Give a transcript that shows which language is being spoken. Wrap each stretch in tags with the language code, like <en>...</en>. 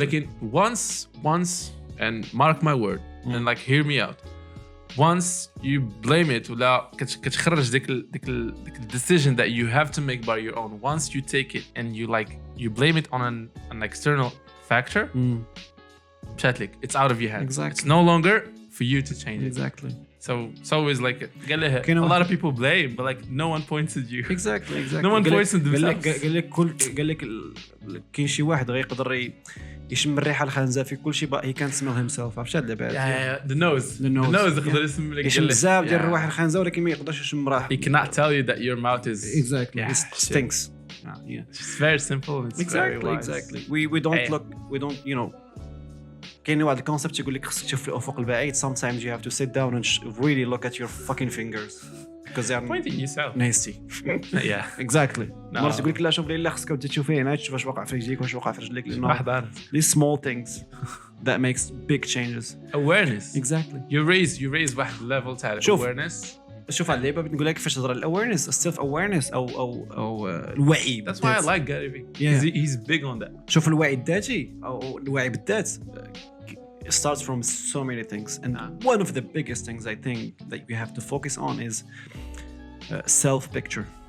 <ar>ولكن</ar> <en>once and mark my word and like hear me out once you blame it</en> <ar>ولا كتخرج ديك</ar> <en>decision that you have to make by your own once you take it and you blame it on an external factor it's out of your hands. Exactly. It's no longer for you to change it. Exactly. So it's always like a lot of people blame but like no one points at you. Exactly. No one points at themselves.</en> <ar>قال لك كاين شي واحد غيقدر يشم الريحه الخنزه في كل شيء</ar> <en>he can't smell himself</en> <ar>عرفت هاد العباد</ar> <en>the nose</en> <ar>يقدر يسمي لك يشم بزاف ديال الرواح الخنزه ولكن ما يقدرش يشم راح.</ar> <en>He cannot tell you that your mouth is it stinks. It's very simple. It's exactly. We don't</en> <ar>كاين واحد الكونسيبت يقول لك خصك تشوف الافق البعيد.</ar> <en>sometimes you have to sit down and really look at your fucking fingers because they are pointing yourself nasty. yeah exactly. No.</en> <ar>مرات يقول لك لا شوف لي لا خصك تشوفي هنا تشوف واش واقع في رجليك واش واقع في رجليك لانه واحد عارف</ar> <en>these small things that makes big changes. awareness exactly. you raise واحد level تاع awareness.</en> <ar>شوف على اللعبه بنقول لك كيفاش تهضر الاويرنس السيلف اويرنس او الوعي.</ar> <en>That's why I like Gary Vee. He's big on that.</en> <ar>شوف الوعي الذاتي او الوعي بالذات</ar> <en>it starts from so many things and one of the biggest things I think that we have to focus on is self picture.</en>